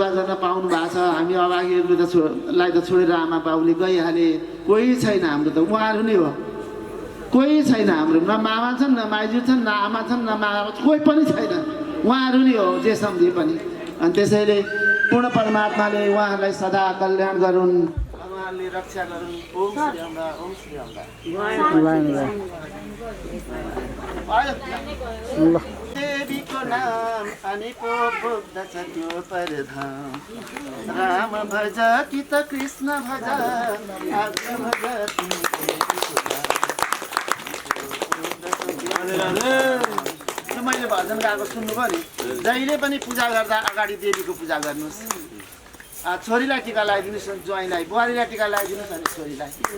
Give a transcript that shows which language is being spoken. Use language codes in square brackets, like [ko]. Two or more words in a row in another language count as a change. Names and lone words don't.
[ne] गर्न पाउनु भएको छ हामी अभागीहरू त लाई त छोडेर आमा बाउले गइहाले कोही छैन हाम्रो त उहाँहरू नै हो कोही छैन हाम्रो न मामा छन् न माइजू छन् न आमा छन् न मामा कोही पनि छैन उहाँहरू नै हो जे सम्झे पनि अनि त्यसैले पूर्ण परमात्माले उहाँहरूलाई सदा कल्याण गरून् उहाँहरूले रक्षा गरून् ओम श्री अम्बा ओम श्री अम्बा देवीको नाम अनि पो बोक्दछ त्यो परधाम राम भज कि त कृष्ण भज आज्ञा भज मैले भजन गाएको सुन्नुभयो नि जहिले पनि पूजा गर्दा अगाडि देवीको पूजा गर्नुहोस् छोरीलाई टिका लगाइदिनुहोस् ज्वाइँलाई बुहारीलाई टिका लगाइदिनुहोस् अनि छोरीलाई